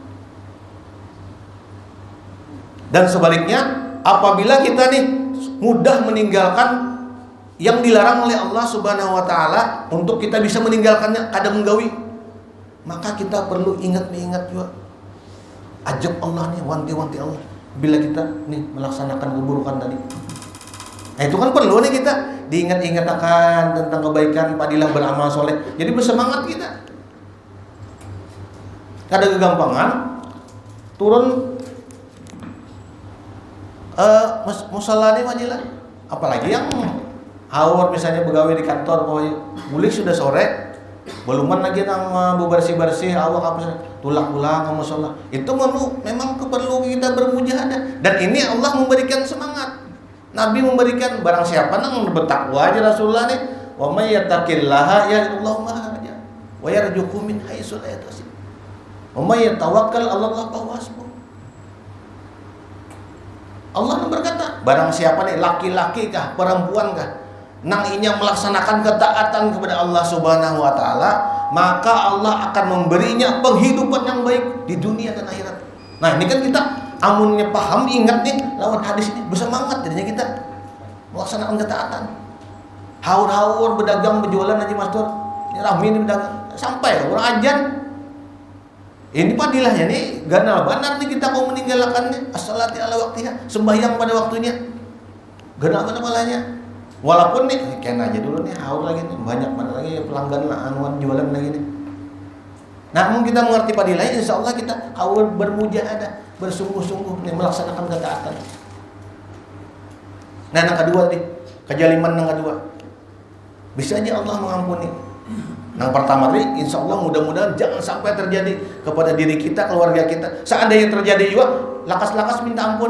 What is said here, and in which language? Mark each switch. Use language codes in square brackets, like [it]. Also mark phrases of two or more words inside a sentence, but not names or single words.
[id] Dan sebaliknya, apabila kita nih mudah meninggalkan yang dilarang oleh Allah [ar] سبحانه وتعالى [id] untuk kita bisa meninggalkannya kada menggawi, maka kita perlu ingat juga ajak Allah nih, wanti-wanti Allah. bila kita nih melaksanakan keburukan tadi. Nah, itu kan perlu nih kita diingat-ingat akan tentang kebaikan, padilah beramal soleh. Jadi bersemangat kita. [bjn] Ada kegampangan turun musala nih wajilah. Apalagi yang haur misalnya pegawai di kantor, bulik sudah sore, beluman lagi nang bersih-bersih awak apa tulak pulang ke musola. [id] Itu memang perlu kita bermujahadah. Dan ini Allah memberikan semangat. Nabi memberikan barang siapa nang bertakwa aja Rasulullah nih, [ar] ومن يتق الله يجعل له مخرجا ويرزقه من حيث لا يحتسب. ومن يتوكل على الله فهو حسبه. [id] Allah berkata, barang siapa nih laki-laki kah, perempuan kah, nang inya melaksanakan ketaatan kepada Allah [ar] سبحانه وتعالى, [id] maka Allah akan memberinya penghidupan yang baik di dunia dan akhirat. Nah, ini kan kita amunnya paham, ingat nih lawan hadis ini, bersemangat jadinya kita melaksanakan ketaatan. [bjn] Haur-haur berdagang berjualan aja Mas Tur, ini rame nih berdagang sampai orang ajan. Ini padilahnya nih, ganal benar nih kita mau meninggalkannya. [ar] الصلاة على وقتها, [bjn] sembahyang pada waktunya. Ganal benar malahnya. Walaupun nih, kena aja dulu nih, haur lagi nih, banyak banget lagi pelanggan anuan jualan lagi nih. [id] Namun kita mengerti padilahnya, [ar] إن شاء الله [id] kita haur bermujahadah, bersungguh-sungguh nih melaksanakan ketaatan. Nah, yang kedua nih, kejaliman yang kedua, bisa aja Allah mengampuni. Yang pertama nih, [ar] إن شاء الله [id] mudah-mudahan jangan sampai terjadi kepada diri kita, keluarga kita. Seandainya terjadi juga, lakas-lakas minta ampun.